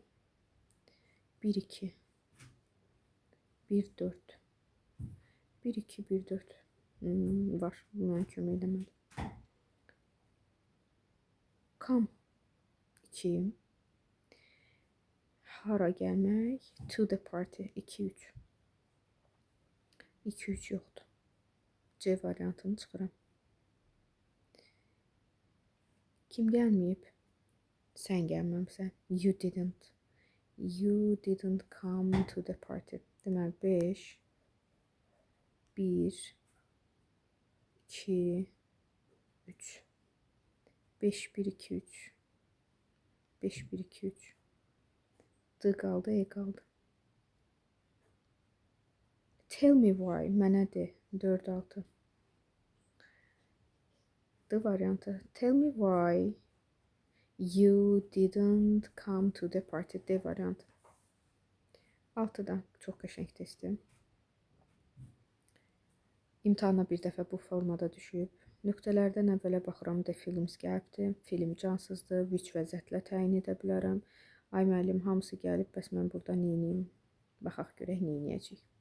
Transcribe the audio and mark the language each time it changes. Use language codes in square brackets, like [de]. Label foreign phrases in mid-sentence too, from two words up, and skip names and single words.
[az] 1-2. 1-4. 1-2, 1-4. Var. Buna kömək eləmədi. Come. 2. Hara gəlmək? [en] To the party. 2-3. 2-3 yoxdur. [az] C variantını çıxıram. Kim gəlməyib? Sən gəlməmsən. [en] You didn't. You didn't come to the party. [az] Deməli, 5, 1, 2, 3. 5, 1, 2, 3. 5, 1, 2, 3. D qaldı, E qaldı. [en] Tell me why. [az] Mənə de. 4, 6. D variantı. [en] Tell me why you didn't come to the party. [az] D variantı. 6-dan çox qəşəng testdir. İmtahana bir dəfə bu formada düşüb. Nöqtələrdən əvvələ baxıram da films gəlibdir. Film cansızdır, which və zətlə təyin edə bilərəm. Ay müəllim, hamısı gəlib, bəs mən burada neyniyim? Baxaq görək neyniyəcəyik.